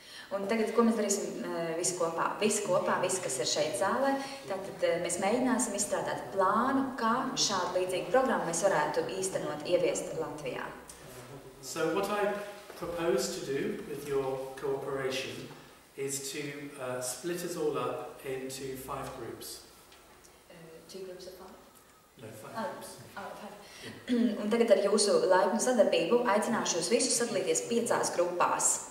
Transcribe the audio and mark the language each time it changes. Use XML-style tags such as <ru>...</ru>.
<lv>Un tagad, ko mēs darīsim visi kopā, visi, kas ir šeit zālē, tātad mēs mēģināsim izstrādāt plānu, kā šādu līdzīgu programmu mēs varētu īstenot, ieviest Latvijā.</lv> <en>So what I propose to do with your cooperation is to split us all up into 5 groups. 2 groups of 5? No, 5 groups. 5.</en> <lv>Un tagad ar jūsu laipnu sadarbību aicināšu jūs visus sadalīties 5 grupās.</lv>